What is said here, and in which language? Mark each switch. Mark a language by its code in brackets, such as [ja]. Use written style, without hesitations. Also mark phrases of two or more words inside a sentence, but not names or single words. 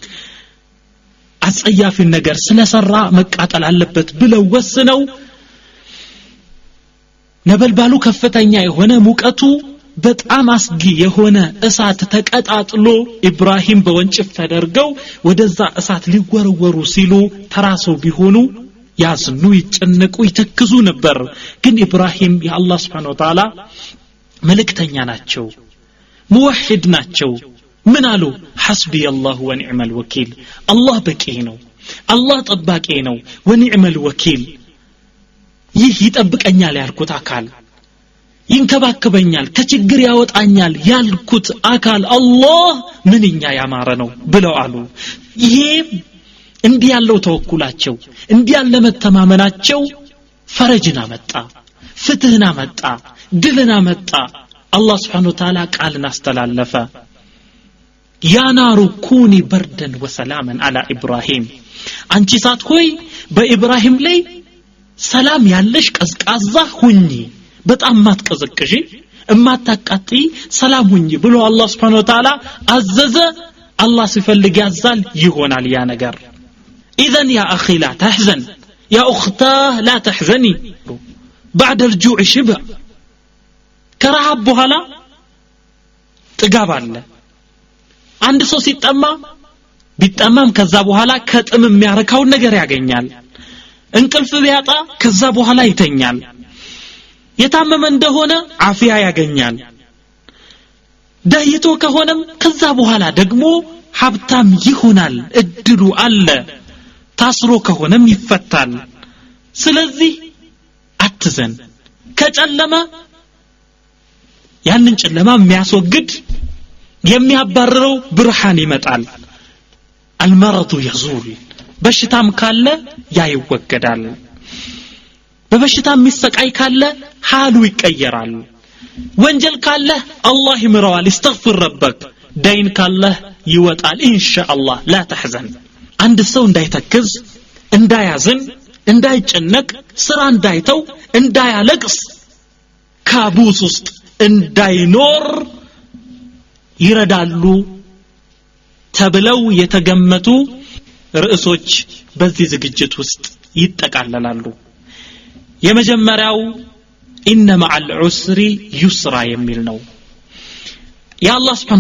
[am] አጸያፊ ነገር ስለሰራ መቃጠል አለበት ብለው ወስነው ነበልባሉ ከፍተኛ የሆነ ሙቀቱ በጣም አስጊ የሆነ እሳት ተቀጣጥሎ ኢብራሂም በወንጭፍ ተደርገው ወደዛ እሳት ሊወረወሩ ሲሉ ተራሰው ቢሆኑ ያዝኑ ይጨነቁ ይተክዙ ነበር ግን ኢብራሂም የአላህ [ar] سبحانه وتعالى [am] መልእክተኛ ናቸው ሙወሂድ ናቸው ምን አሉ [ar] حسبي الله ونعم الوكيل الله [am] በቂ ነው አላህ ጠባቂ ነው [ar] ونعم الوكيل [am] ይህ ይጠብቀኛል ያልኩት አካል ይንከባከበኛል ከችግር ያወጣኛል ያልኩት አካል አላህ ምንኛ ያማረ ነው ብለው አሉ ይሄ እንዲህ ያለው ተወኩላቸው እንዲህ ያለ መተማመናቸው ፈረጅና መጣ ፍትህና መጣ ድልና መጣ አላህ [ar] سبحانه وتعالى [am] ቃልን አስተላለፈ [ar] يا نار كوني بردا وسلاما على ابراهيم [am] አንቺ ሳት ሆይ በኢብራሂም ላይ ሰላም ያለሽ ቀዝቃዛ ሁኚ በጣም ማትቀዘቅጂ እማታቃጢ ሰላም ሁኚ ብሎ አላህ [ar] سبحانه وتعالى [am] አዘዘ አላህ ሲፈልግ ያዛል ይሆናል ያ ነገር [ar] اذا يا اخي لا تحزن يا اختاه لا تحزني بعد الجوع شبع [am] ከረሃብ በኋላ ጥጋብ አለ አንድ ሰው ሲጠማ ቢጠማም ከዛ በኋላ ከጥም የሚያረካው ነገር ያገኛል እንቅልፍ ቢያጣ ከዛ በኋላ ይተኛል የታመመ እንደሆነ አፊያ ያገኛል ዳይቶ ከሆነም ከዛ በኋላ ደግሞ ሀብታም ይሆናል እድሉ አለ ታስሮ ከሆነም ይፈታል ስለዚህ አትዘን ከጨለማ ያንን ጨለማ የሚያስወግድ የሚያባርረው ብርሃን ይመጣል [ar] المرض يزول [am] በሽታም ካለ ያ ይወገዳል በበሽታ የሚሰቃይ ካለ حالو ይቀየራል ወንጀል ካለ አላህ ይምረዋል [ar] استغفر ربك [am] ዳይን ካለ ይወጣል ኢንሻአላህ [ar] لا تحزن [am] አንድ ሰው እንዳይተክዝ እንዳያዝን እንዳይጨነቅ ስራ እንዳይተው እንዳያለቅስ ካቡስ ውስጥ እንዳይኖር ይረዳሉ ተብለው የተገመቱ ርዕሶች በዚህ ዝግጅት ውስጥ ይጠቃለላሉ የመጀመሪያው [ar] إن مع العسر يسرا [am] የሚል ነው የአላህ Subhanahu